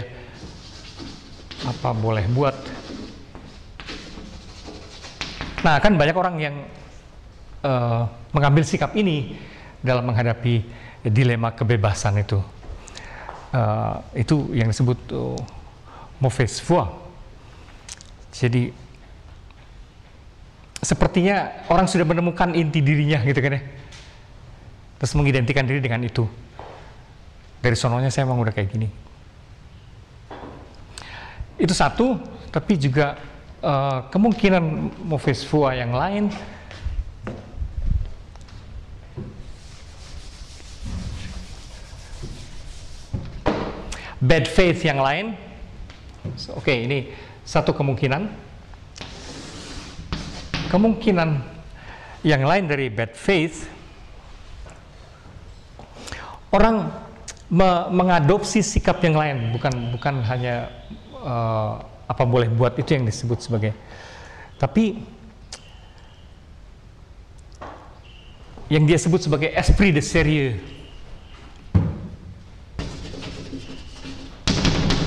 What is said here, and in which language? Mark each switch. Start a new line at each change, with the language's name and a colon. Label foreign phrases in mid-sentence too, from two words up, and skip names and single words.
Indonesian: Apa boleh buat. Nah, kan banyak orang yang mengambil sikap ini dalam menghadapi dilema kebebasan itu. Itu yang disebut
French: mauvaise foi.
Indonesian: Jadi sepertinya orang sudah menemukan inti dirinya gitu kan ya. Terus mengidentikan diri dengan itu. Dari sononya saya emang udah kayak gini. Itu satu, tapi juga kemungkinan
French: mauvaise foi
Indonesian: yang lain
English: bad faith
Indonesian: yang lain. Oke, ini satu kemungkinan. Kemungkinan yang lain dari
English: bad faith,
Indonesian: orang mengadopsi sikap yang lain, bukan hanya apa boleh buat itu yang disebut sebagai, tapi yang dia sebut sebagai
French: esprit de sérieux.